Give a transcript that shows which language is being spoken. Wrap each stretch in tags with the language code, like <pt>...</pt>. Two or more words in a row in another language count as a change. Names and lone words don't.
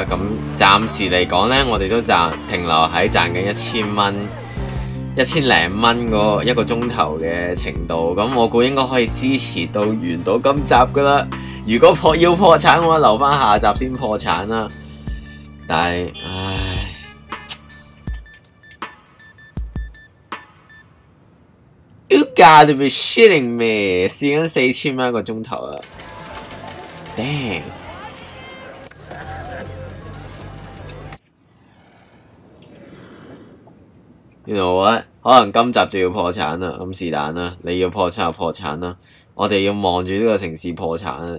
<yue>咁暫時嚟講咧，我哋都停留喺賺緊1000蚊、1000零蚊嗰一個鐘頭嘅程度。咁我估應該可以支持到完到今集噶啦。如果要破產，我留翻下集先破產啦。</yue> <en>但係，唉 ，You gotta be shitting me！</en> <yue>試緊4000蚊一個鐘頭啊！Damn. 原來我可能今集就要破產啦，咁是但啦，你要破產就破產啦，我哋要望住呢個城市破產啦。</yue>